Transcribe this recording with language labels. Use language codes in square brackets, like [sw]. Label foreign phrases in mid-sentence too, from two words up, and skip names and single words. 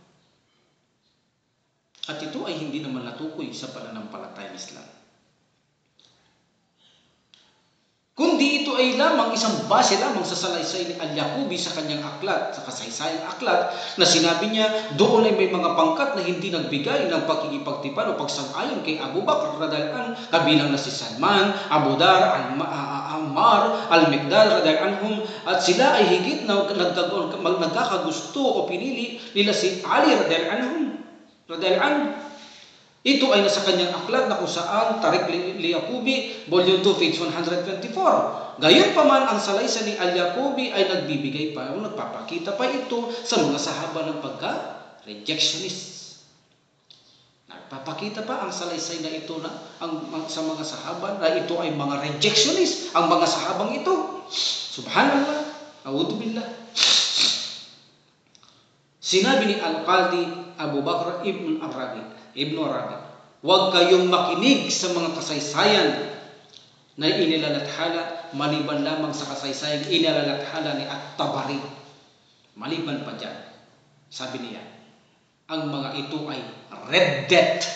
[tl] At ito ay hindi naman natukoy sa pananampalatayang Islam. Kundi ito ay lamang isang base lamang sa salaysay ni Al-Yaqubi sa kanyang aklat, sa kasaysayang aklat, na sinabi niya doon ay may mga pangkat na hindi nagbigay ng pakikipagtipan o pagsang-ayon kay Abu Bakr [ar] رضي الله عنه, [tl] kabilang na si Salman, Abu Dar, Ammar, Al-Miqdad [ar] رضي الله عنهم, [tl] at sila ay higit na nagkakagusto o pinili nila si Ali [ar] رضي الله عنه. [tl] Ito ay nasa kanyang aklat na kung saan Tariq Al-Yaqubi, [en] Volume 2, page 124. [tl] Gayon pa man, ang salaysay ni Al-Yaqubi ay nagbibigay pa o nagpapakita pa ito sa mga sahaba ng pagka-rejectionist. Nagpapakita pa ang salaysay na ito na sa mga sahaba na ito ay mga rejectionist, ang mga sahabang ito. [ar] سبحان الله أعوذ بالله. [tl] Sinabi ni Al-Qadi Abu Bakr Ibn Arabi, huwag kayong makinig sa mga kasaysayan na inilalathala maliban lamang sa kasaysayang inilalathala ni At-Tabari. Maliban pa dyan, sabi niya, ang mga ito ay reddet.